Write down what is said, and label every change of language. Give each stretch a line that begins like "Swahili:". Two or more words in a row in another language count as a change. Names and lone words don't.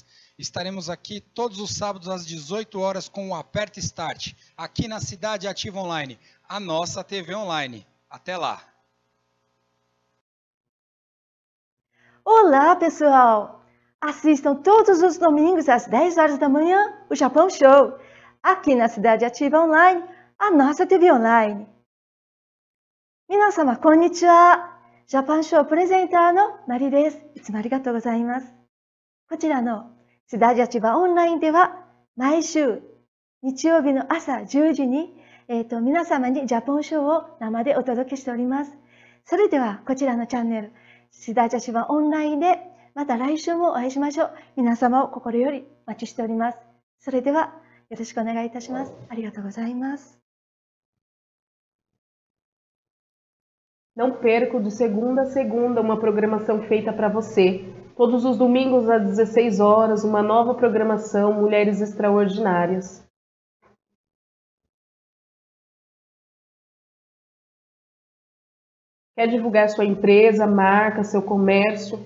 Portuguese: Estaremos aqui todos os sábados às 18 horas com o Aperta Start, aqui na Cidade Ativa Online, a nossa TV online. Até lá! Olá, pessoal! Assistam todos os domingos às 10 horas da manhã o Japão Show, aqui na Cidade Ativa Online, a nossa TV online.
Japanese: 皆様、こんにちは! Japan Show プレゼンターのマリです。いつもありがとうございます。こちらのCidade Ativa Online では毎週日曜日の朝10時に、皆様にジャポンショーを生でお届けしております。それではこちらのチャンネル、シダジャチバオンラインでまた来週もお会いしましょう。皆様を心よりお待ちしております。それではよろしくお願いいたします。ありがとうございます。
Portuguese: Não perca de segunda a segunda uma programação feita para você. Todos os domingos às 16 horas, uma nova programação Mulheres Extraordinárias. Quer divulgar sua empresa, marca, seu comércio?